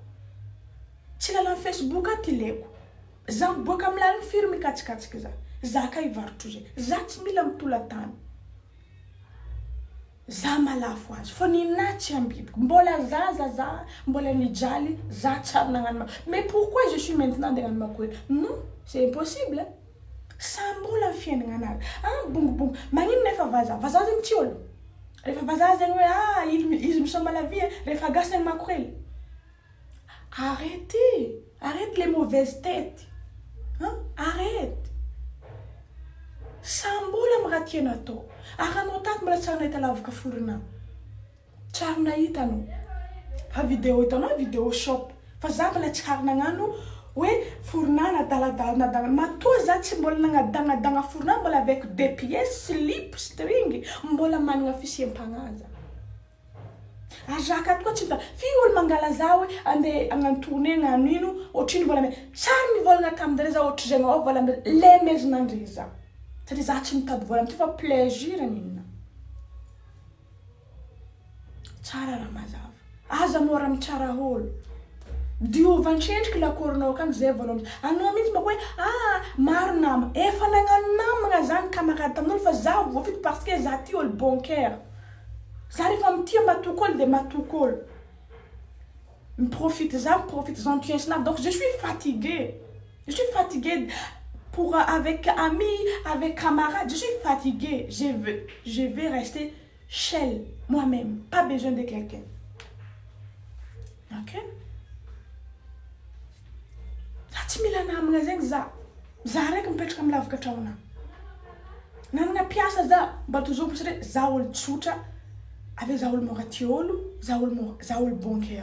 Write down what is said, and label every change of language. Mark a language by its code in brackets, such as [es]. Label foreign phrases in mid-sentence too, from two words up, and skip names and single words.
[mg] Tsy lalan'ny Facebook aty ileko. Za miboaka amin'ny lalany firy mikatsikatsiky za. Za ka hivarotro zegny, za tsy mila mitolatany. Za malafo azy, fa ninahy tsy ambibiko. Mbola za, mbola nijaly, za tsara nagnano. [fr] Mais pourquoi je suis maintenant [mg] andeha nagnano Makoely? [fr] Non, c'est impossible. [mg] Sambola fiaignana anazy. Bongo. Magnino nefa vazaha zegny tsy olo. Rehefa vazaha zegny hoe izy misoma [fr] la vie, [mg] rehefa gasy ny Makoely. [fr] Arrête les mauvaises têtes. Arrête. [mg] Sambola amin'ny raha tiana atao. Ary anao tato mbola tsara nahita lavaka forona. Tsara nahita anao. Fa vidéo hitanao vidéo shop. Fa za mbola tsara nagnano hoe forona nadaladala. Matoa za tsy mbola nagnadagnadagna forona mbola [fr] avec des pièces, slip, string. [mg] Mbola managna fisiam-pagnaja. Azaka toa tsy mba. Fi olo mangala za hoe andeha agnantony agnano ino, ohatriny mbola me. Tsara nivolagna tamindre za ohatry zegny ao vola le mezinandre za. Satria za tsy mitady vola fa plaisir ninona. Tsara raha mazava. Aza mora mitsara olo. Diova ntsendriky lakoronao kany zay volanao. Anao mihitsy mba hoe maro nama. Efa nagnano namagna zany camarade tamin'olo fa za voafito parce que za ty olo [fr] bon cœur. [mg] Za rehefa mitia matoky olo de matoky olo. Miprofite za gentillesse nazy. [fr] Donc je suis fatiguée. Je suis fatiguée avec amis, avec camarades. Je suis fatiguée. Je vais rester seule, moi-même. Pas besoin de quelqu'un. Ok? [mg] Tsy mila namagna zegny za. Za raiky mipetraka amin'ny lavaka tragnona. Nanagna piasa za, mba toujours satria za olo tsotra. Ave za olo mora tia olo, za olo [fr] bon cœur.